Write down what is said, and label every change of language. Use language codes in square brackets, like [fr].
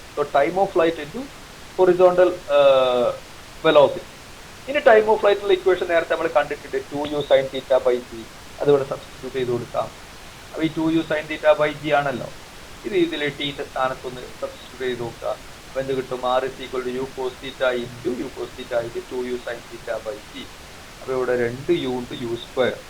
[en] So time of flight into horizontal velocity. [ml] ഇനി time of ഫ്ലൈറ്റിലുള്ള equation നേരത്തെ നമ്മൾ കണ്ടിട്ടുണ്ട്, 2u sin θ by g. അതിവിടെ സബ്സ്റ്റിറ്റ്യൂട്ട് ചെയ്ത് കൊടുക്കാം. അപ്പോൾ ഈ 2u sin θ by g ആണല്ലോ, ഇത് ഇതിൽ ടീന്റെ സ്ഥാനത്തൊന്ന് സബ്സ്റ്റിറ്റ്യൂട്ട് ചെയ്ത് നോക്കുക. അപ്പോൾ എന്ത് കിട്ടും? [en] r is equal to u cos θ into u cos θ into 2u sin θ by g. [ml] അപ്പോൾ ഇവിടെ 2u ഇൻറ്റു u².